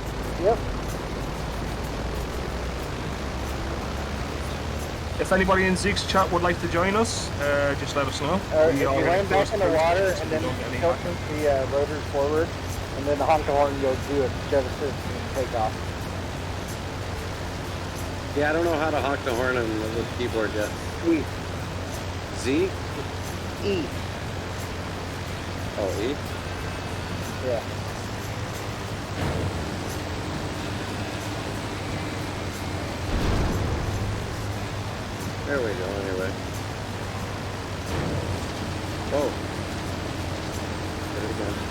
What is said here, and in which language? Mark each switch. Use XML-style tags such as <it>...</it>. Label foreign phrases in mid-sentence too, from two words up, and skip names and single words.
<en>If anybody in Zeke's chat would like to join us, just let us know. If you land back in the water and then tilt the rotors forward, and then honk the horn, you'll do a jet assist and take off. Yeah, I don't know how to honk the horn on the little keyboard yet. E. Z? E. Oh, E? Yeah. There we go, anyway. Oh. There we go.</en>